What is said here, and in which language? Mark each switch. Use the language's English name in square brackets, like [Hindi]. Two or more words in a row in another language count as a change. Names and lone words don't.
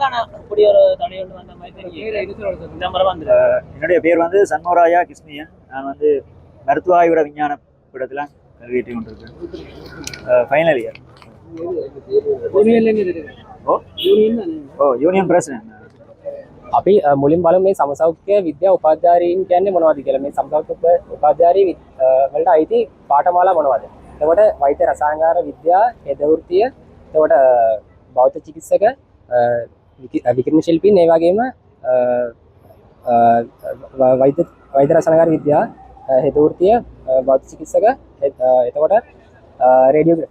[Tamil] ஆனால் அப்படி ஒரு தடை ஒன்று வந்த மாதிரி இந்த முறை வந்து. என்னுடைய பேர் வந்து சண்முகராயா கிருஷ்ணியன். நான் வந்து மருத்துவ ஆய்வுட விஞ்ஞான பீடத்தில் கல்வியேற்றி கொண்டிருக்கேன். [English] Final year. Union president. [Sinhala] අපි මුලින් බලමු මේ සමසෞඛ්‍ය විද්‍යා උපාධ්‍යාරීන් කියන්නේ මොනවද කියලා. මේ සමසෞඛ්‍ය උපාධ්‍යාරී වලට අයිති පාඨමාලා මොනවද? එතකොට වෛද්‍ය රසායනික විද්‍යාව, හෙද වෘත්තිය, එතකොට භෞතික චිකිත්සක, විකිරණ ශිල්පීන්, ඒ වගේම වෛද්‍ය රසායනික විද්‍යාව, හෙද වෘත්තිය, භෞතික චිකිත්සක, එතකොට රේඩියෝග්‍රැෆි.